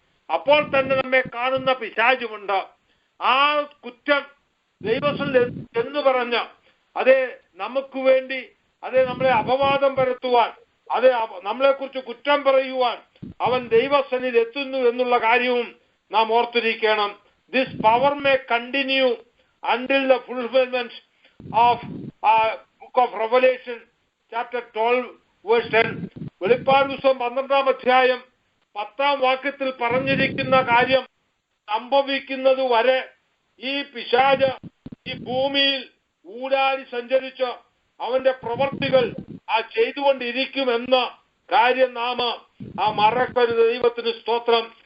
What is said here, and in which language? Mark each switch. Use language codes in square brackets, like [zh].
[ml] അപ്പോൾ തന്നെ നമ്മെ കാണുന്ന പിശാചുമുണ്ട്. ആ കുറ്റം ദൈവത്തിൽ എന്ന് പറഞ്ഞ അതേ നമുക്ക് വേണ്ടി അതേ നമ്മളെ അപവാദം പരത്തുവാൻ, അതേ നമ്മളെ കുറിച്ച് കുറ്റം പറയുവാൻ അവൻ ദൈവസന്നിധിയിൽ എത്തുന്നു എന്നുള്ള കാര്യവും നാം ഓർത്തിരിക്കണം. [en] This power may continue until the fulfillment of book of Revelation chapter 12 verse 10. [ml] വെളിപ്പാട് പുസ്തകം 12-ാം അധ്യായം 10-ാം വാക്യത്തിൽ പറഞ്ഞിരിക്കുന്ന കാര്യം സംഭവിക്കുന്നത് വരെ ഈ പിശാച് ഈ ഭൂമിയിൽ ഊടാടി സഞ്ചരിച്ച് അവന്റെ പ്രവർത്തികൾ ചെയ്തുകൊണ്ടിരിക്കുമെന്ന കാര്യം നാം മറക്കരുത്. ദൈവത്തിന് സ്തോത്രം.